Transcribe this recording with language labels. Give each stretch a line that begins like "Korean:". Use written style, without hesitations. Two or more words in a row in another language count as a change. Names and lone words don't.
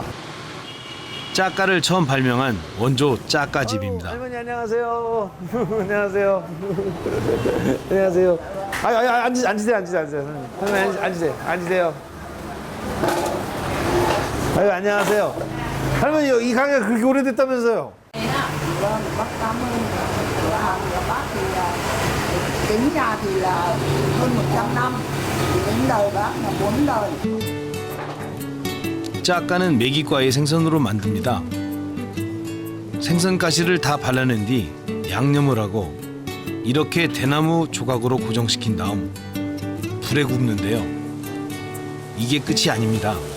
Korean: 짜까를 처음 발명한 원조 짜까집입니다. 할머니 안녕하세요. 안녕하세요. 안녕하세요. 앉으세요. 할머니 앉으세요. 안녕하세요. 할머니 이 가게가 그렇게 오래됐다면서요?
Vietnamese: Bác cảm ơn cửa hàng của bác thì tính ra thì là hơn 100 năm, thì đến đời bác là 4 đời.
Korean: 짜까는 메기과의 생선으로 만듭니다. 생선 가시를 다 발라낸 뒤 양념을 하고 이렇게 대나무 조각으로 고정시킨 다음 불에 굽는데요. 이게 끝이 아닙니다.